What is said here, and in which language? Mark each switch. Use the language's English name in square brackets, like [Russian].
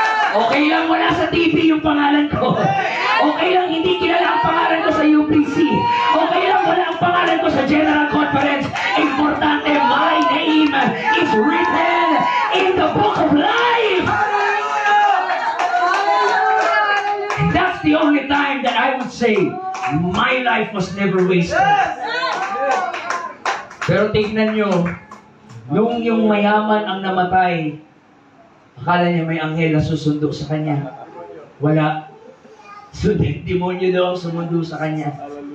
[Filipino] Okay lang wala sa TV yung pangalan ko. Okay lang hindi kilala ang pangalan ko sa UPC. Okay lang wala ang pangalan ko sa General Conference. [English] Importante, my name is written in the book of life. That's the only time that I would say my life was never wasted. [Filipino] Pero tignan nyo, nung yung mayaman ang namatay, akala niya may anghel na susundo sa kanya. Wala. So, demonyo daw ang sumundo sa kanya.